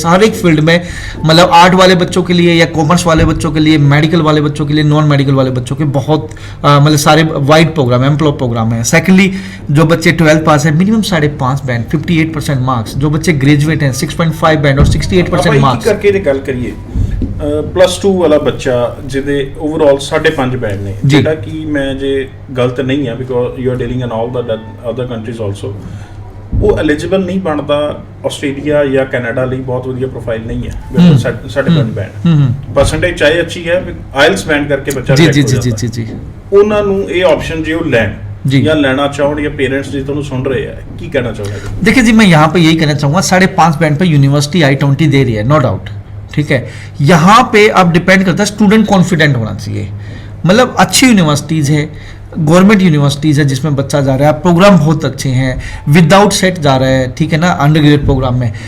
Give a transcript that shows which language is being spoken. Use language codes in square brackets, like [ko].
[hi] हर एक फील्ड में, मतलब आर्ट वाले बच्चों के लिए या कॉमर्स वाले बच्चों के लिए, मेडिकल वाले बच्चों के लिए, नॉन मेडिकल वाले बच्चों के बहुत मतलब सारे वाइड प्रोग्राम है, एम्प्लॉय प्रोग्राम है। सेकेंडली, जो बच्चे 12th पास है, मिनिमम 5.5 बैंड, 58% मार्क्स। जो बच्चे ग्रेजुएट हैं 6.5 बैंड और 68% मार्क्स। [pa] करके गल करिए +2 वाला बच्चा ਜਿਹਦੇ ਓਵਰਆਲ 5.5 ਬੈਂਡ ਨੇ, ਜਿਹੜਾ ਕਿ ਮੈਂ ਜੇ ਗਲਤ ਨਹੀਂ ਹੈ [en] because you are dealing in all the other countries also, [pa] ਉਹ ਐਲੀਜੀਬਲ ਨਹੀਂ ਬਣਦਾ ਆਸਟ੍ਰੇਲੀਆ ਜਾਂ ਕੈਨੇਡਾ ਲਈ। ਬਹੁਤ ਵਧੀਆ ਪ੍ਰੋਫਾਈਲ ਨਹੀਂ ਹੈ ਬਿਲਕੁਲ 5.5 ਬੈਂਡ। ਪਰਸੈਂਟੇਜ ਚਾਹੇ ਅੱਛੀ ਹੈ, ਆਇਲਸ ਬੈਂਡ ਕਰਕੇ ਬੱਚਾ ਜੀ ਉਹਨਾਂ ਨੂੰ ਇਹ ਆਪਸ਼ਨ ਜੇ ਉਹ ਲੈਣ [hi] या लेना चाहो या पेरेंट्स जी [pa] ਤੁਹਾਨੂੰ [hi] सुन रहे हैं, [pa] की कहना चाहोगे? [hi] देखिए जी, मैं यहाँ पे यही कहना चाहूँगा, 5.5 बैंड पे यूनिवर्सिटी I-20 दे रही है, नो डाउट, ठीक है। यहाँ पे अब डिपेंड करता है, स्टूडेंट कॉन्फिडेंट होना चाहिए। मतलब अच्छी यूनिवर्सिटीज़ है, गवर्नमेंट यूनिवर्सिटीज़ है जिसमें बच्चा जा रहा है, प्रोग्राम बहुत अच्छे हैं, विदाउट सेट जा रहा है, ठीक है ना, अंडर ग्रेजुएट प्रोग्राम में।